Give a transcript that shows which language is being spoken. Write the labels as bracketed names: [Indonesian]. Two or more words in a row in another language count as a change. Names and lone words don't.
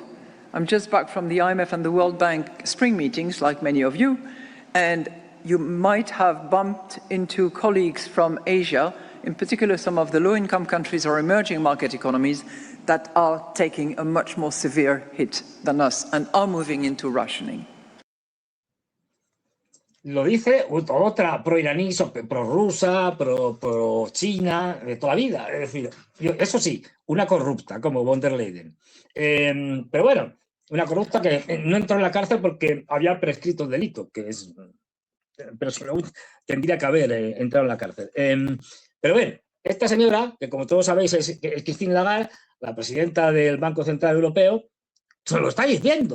[English] I'm just back from the IMF and the World Bank spring meetings, like many of you, and you might have bumped into colleagues from Asia, in particular some of the low-income countries or emerging market economies, that are taking a much more severe hit than us and are moving into rationing. [Spanish] Lo dice otra pro-iraní, pro-rusa, pro-china, de toda la vida. Es decir, eso sí, una corrupta como von der Leyen. Pero bueno, una corrupta que no entró en la cárcel porque había prescrito el delito, que es... Pero tendría que haber entrado en la cárcel. Pero bueno, esta señora, que como todos sabéis es Christine Lagarde, la presidenta del Banco Central Europeo, se lo está diciendo.